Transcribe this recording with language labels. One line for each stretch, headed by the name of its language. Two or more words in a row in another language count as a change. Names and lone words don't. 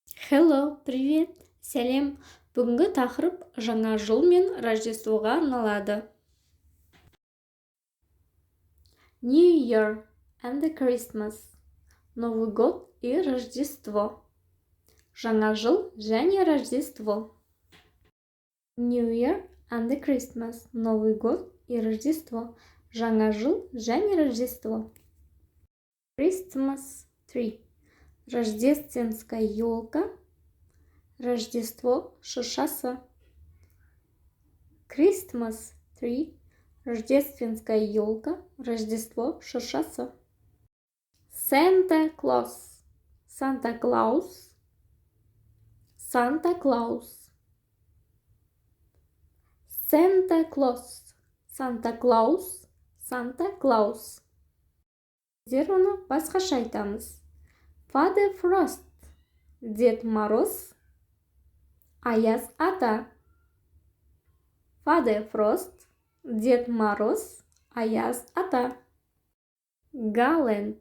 English: Hello, привет,
Kazakh: сәлем. Бүгінгі тақырып жаңа жыл мен Рождествоға арналады.
English: New Year and Christmas.
Russian: Новый год и Рождество.
Kazakh: Жаңа жыл және Рождество.
English: New Year and Christmas.
Russian: Новый год и Рождество.
Kazakh: Жаңа жыл және Рождество.
English: Christmas tree.
Russian: Рождественская елка.
Kazakh: Рождество шишасы.
English: Christmas tree.
Russian: Рождественская елка.
Kazakh: Рождество шишасы.
English: Santa Claus. Санта Клаус.
Russian: Санта Клаус. Santa Claus. Санта Клаус. Санта Клаус.
Kazakh: Біздер оны басқаша айтамыз.
English: Father Frost.
Russian: Дед Мороз.
Kazakh: Аяз ата.
English: Father Frost.
Russian: Дед Мороз.
Kazakh: Аяз ата. Garland.